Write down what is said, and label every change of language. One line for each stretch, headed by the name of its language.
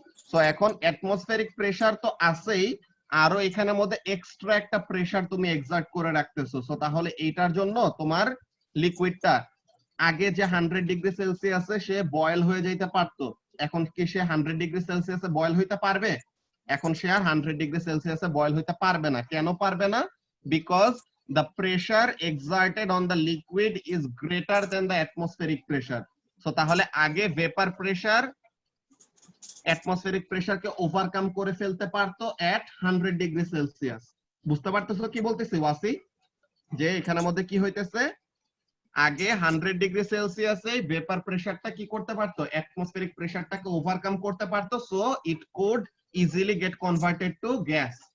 Bangla: So এখন atmospheric pressure তো আছেই, আরো এখানের মধ্যে এক্সট্রা একটা প্রেসার তুমি এক্সার্ট করে রাখতেছো। সো তাহলে এইটার জন্য তোমার লিকুইডটা আগে যে 100 ডিগ্রি সেলসিয়াসে সে বয়েল হয়ে যেতে পারতো, এখন কি সে 100 ডিগ্রি সেলসিয়াসে বয়েল হইতে পারবে? এখন সে আর 100 ডিগ্রি সেলসিয়াসে বয়েল হইতে পারবে না। কেন পারবে না?
English: Because the pressure exerted on the liquid is greater than the atmospheric pressure.
Bangla: So তাহলে আগে ভেপার প্রেসার অ্যাটমসফেরিক প্রেসারকে ওভারকাম করে ফেলতে পারতো এট 100 ডিগ্রি সেলসিয়াস। বুঝতে পারতেছো কি বলতেছি ওয়াসি? যে এখানের মধ্যে কি হইতেছে, আগে 100 ডিগ্রি সেলসিয়াসে ভেপার প্রেসারটা কি করতে পারতো, অ্যাটমসফেরিক প্রেসারটাকে ওভারকাম করতে পারতো,
English: So it could easily get converted to gas.